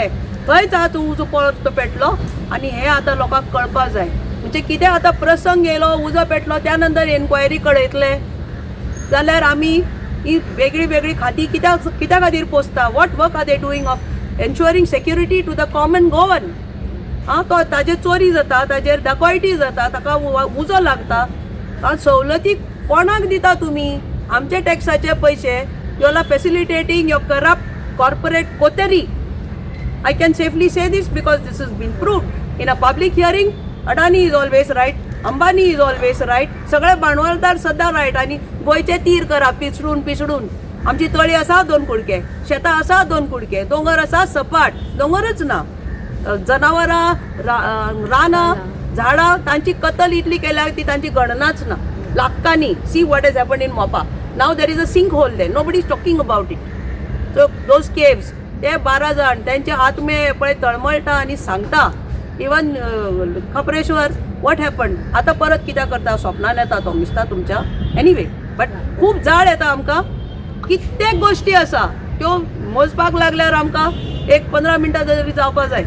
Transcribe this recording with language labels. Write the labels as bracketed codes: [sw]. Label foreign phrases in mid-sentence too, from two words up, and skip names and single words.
[kok] थंयच आतां उजो परतो पेटलो आनी हे आतां लोकांक कळपाक जाय. म्हणजे कितें आतां प्रसंग येयलो, उजो पेटलो, त्या नंतर एन्क्वायरी कळयतले जाल्यार आमी ही वेगळी वेगळी खाती कित्या खातीर पोसता. [en] what work are they doing of ensuring security to the common Goan. [kok] तो ताजेर चोरी जाता, ताजेर डकॉयटी जाता, ताका उजो लागता. सवलती कोणाक दिता तुमी? आमचे टॅक्साचे पैसे. [en] you are facilitating your corrupt corporate coterie. I can safely say this because this has been proved in a public hearing. Adani is always right, Ambani is always right, [kok] सगळे भांडवलदार सद्दां रायट, आनी गोंयचे तीर करप पिसडून आमची तळी आसा 2 कुडके, शेतां आसा 2 कुडके, दोंगर आसा सपाट, दोंगरच ना, जनावरां, रानां, झाडां, तांची कत्तल इतली केल्या ती तांची गणनाच ना, लाखांनी. [en] see what is happen in Mopa. now there is a sink hole there, nobody is talking about it. so those caves, [kok] ते 12 जाण त्यांचे आत्मे पळय तळमळटा आनी सांगता. इवन खपरेश्वर, [en] what happen, [kok] आतां परत कित्याक करता, स्वप्नान येता तो दिसता तुमच्या. [en] anyway, but [kok] खूब जाळ येता आमकां. कित्येक गोश्टी आसा त्यो मोजपाक लागल्यार आमकां एक 15 मिनटां तरी जावपाक जाय.